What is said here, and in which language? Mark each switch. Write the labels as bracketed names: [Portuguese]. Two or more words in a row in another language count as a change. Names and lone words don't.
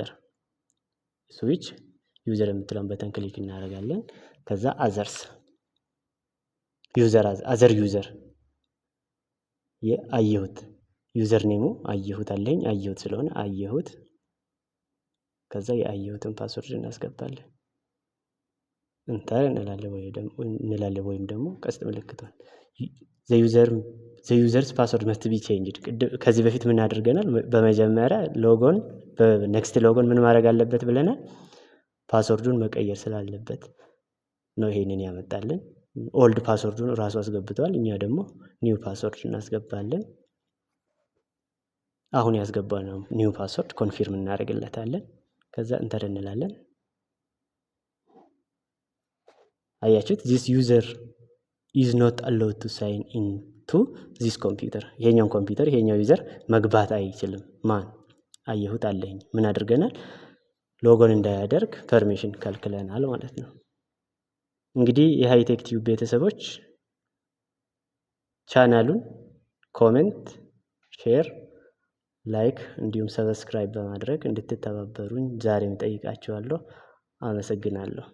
[Amharic] ዩዘር የምትለውን በተን ክሊክ እናደርጋለን። ከዛ [English] other user [Amharic] የአየሁት ዩዘር ኔሙ አየሁት አለኝ አየሁት ስለሆነ አየሁት ከዛ የአየሁትን ፓስወርድ እናስገባለን። እንተር እንላለን ወይም ደግሞ ቀስት ምልክቷል [English] the users password must be changed [Amharic] ከዚህ በፊት ምን አድርገናል? በመጀመሪያ በኔክስት ሎጎን ምን ማድረግ አለበት ብለናል? ፓስወርዱን መቀየር ስላለበት ነው ይሄንን ያመጣልን። ኦልድ ፓስወርዱን ራሱ አስገብቷል። እኛ ደግሞ [English] new password [Amharic] እናስገባለን። አሁን ያስገባነው [English] new password confirm [Amharic] እናደርግለታለን። ከዛ ኢንተር እንላለን። አያችሁት? [English] this user is not allowed to sign into this computer [Amharic] ይሄኛው ዩዘር መግባት አይችልም። ማን አየሁት አለኝ ምን አድርገናል? ሎጎን እንዳያደርግ ፐርሚሽን ከልክለናል ማለት ነው። እንግዲህ የሃይቴክ ቲዩብ ቤተሰቦች ቻናሉን ኮሜንት፣ ሼር፣ ላይክ እንዲሁም ሰብስክራይብ በማድረግ እንድትተባበሩኝ ዛሬም ጠይቃችኋለሁ። አመሰግናለሁ።